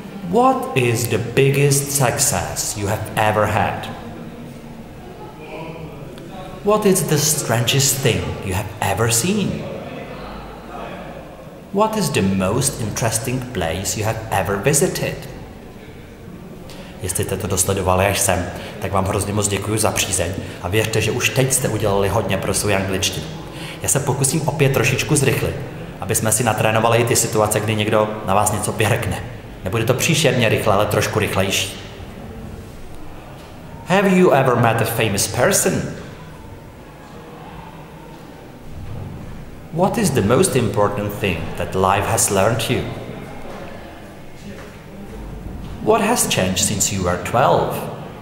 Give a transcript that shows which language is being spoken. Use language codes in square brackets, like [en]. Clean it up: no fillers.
[en] What is the biggest success you have ever had? What is the strangest thing you have ever seen? What is the most interesting place you have ever visited? [cs] Jestli jste to dosledovali až sem, tak vám hrozně moc děkuji za přízeň a věřte, že už teď jste udělali hodně pro svou angličtinu. Já se pokusím opět trošičku zrychlit, aby jsme si natrénovali i ty situace, kdy někdo na vás něco pěrkne. Nebude to příšerně rychle, ale trošku rychlejší. [en] Have you ever met a famous person? What is the most important thing that life has learned you? What has changed since you were 12?